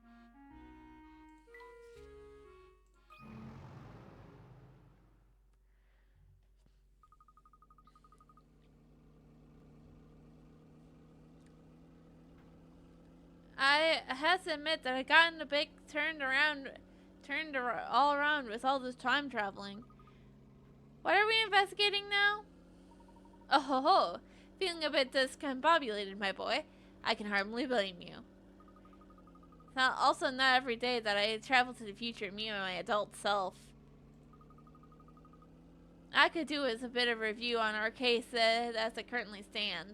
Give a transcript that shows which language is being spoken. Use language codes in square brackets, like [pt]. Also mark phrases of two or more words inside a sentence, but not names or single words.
[en] I have to admit that I gotten a bit turned all around with all this time traveling. What are we investigating now? Oh ho ho, feeling a bit discombobulated, my boy. I can hardly blame you. It's not every day that I travel to the future, me and my adult self. I could do is a bit of review on our case as it currently stands.